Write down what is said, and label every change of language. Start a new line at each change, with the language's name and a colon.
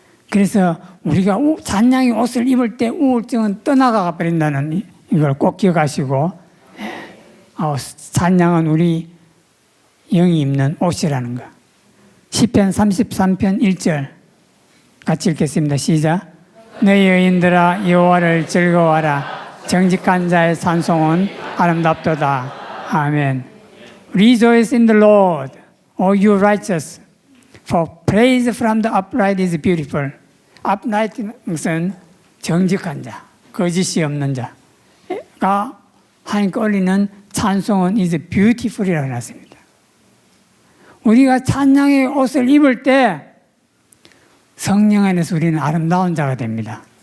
Korean: 그래서 우리가 찬양의 옷을 입을 때 우울증은 떠나가 버린다는 이걸 꼭 기억하시고, 찬양은 우리 영이 입는 옷이라는 거. 시편 33편 1절 같이 읽겠습니다. 시작. 너희 여인들아 여호와를 즐거워하라. 정직한 자의 찬송은 아름답도다. 아멘.
English: Rejoice in the Lord, O you righteous, for praise from the upright is beautiful.
Korean: upright는 것은 정직한 자, 거짓이 없는 자가 하나님께 올리는 찬송은
English: is beautiful
Korean: 이라고 해놨습니다. 우리가 찬양의 옷을 입을 때 성령 안에서 우리는 아름다운 자가 됩니다.